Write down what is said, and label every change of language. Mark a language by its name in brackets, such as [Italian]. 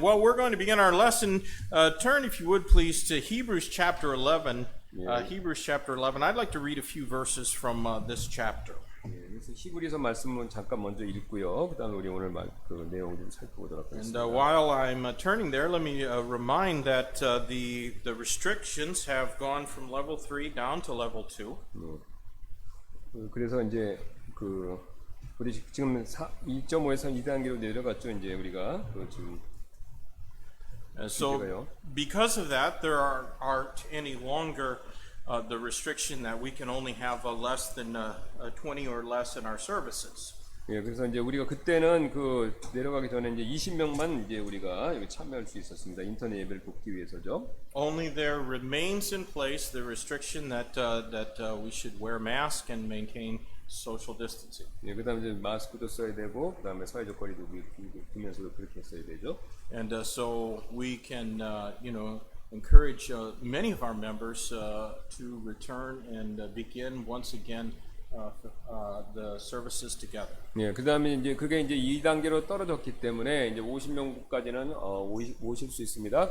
[English] Well, we're going to begin our lesson. Turn, if you would, please, to Hebrews chapter 11. Hebrews chapter 11. I'd like to read a few verses from this chapter. [Korean] 그래서 히브리서 말씀은 잠깐 먼저 읽고요. 그다음에 우리 오늘 그 내용 좀 살펴보도록 [English] And [Korean] 하겠습니다. [English] while I'm turning there, let me remind that the restrictions have gone from level 3 down to level 2. [Korean] 그래서 이제 우리 지금 2.5에서 2단계로 내려갔죠. 이제 우리가 지금 [English] So because of that, there aren't any longer the restriction that we can only have less than 20 or less in our services. [Korean] 예, 그래서 이제 우리가 그때는 내려가기 전에 이제 20명만 이제 우리가 여기 참여할 수 있었습니다. 인터넷 예배를 돕기 위해서죠. [English] Only there remains in place the restriction that we should wear mask and maintain social distancing. [Korean] 예, 그다음에 이제 마스크도 써야 되고 그다음에 사회적 거리도 두면서도 그렇게 써야 되죠. [English] And so we can, encourage many of our members to return and begin once again the services together. [Korean] 예, 그다음에 이제 그게 이제 2단계로 떨어졌기 때문에 이제 50명까지는 오실 수 있습니다.